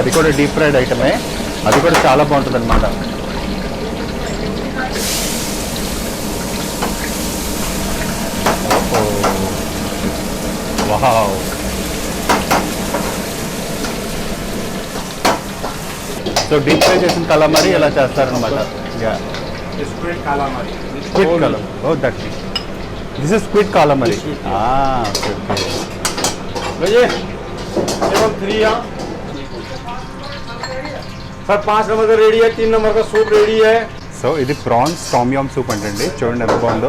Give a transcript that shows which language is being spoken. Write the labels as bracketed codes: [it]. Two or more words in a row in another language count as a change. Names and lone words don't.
[te] అది కూడా [en] deep fried [te] ఐటమే, అది కూడా చాలా బాగుంటుంది అనమాట. వావ్, సో [en] deep fry [te] చేసిన కలమరీ ఇలా చేస్తారనమాట. [en] Squid calamari. Squid calamari. Oh, that is. This is squid calamari. Ah, okay, okay. [hi] भैया 7-3 यहाँ सर 5 नंबर का रेडी है, 3 नंबर का [en] soup ready [hi] है, [te] సో ఇది [en] prawns tom yum soup [te] అంటండి. చూడండి ఎంత బాగుందో.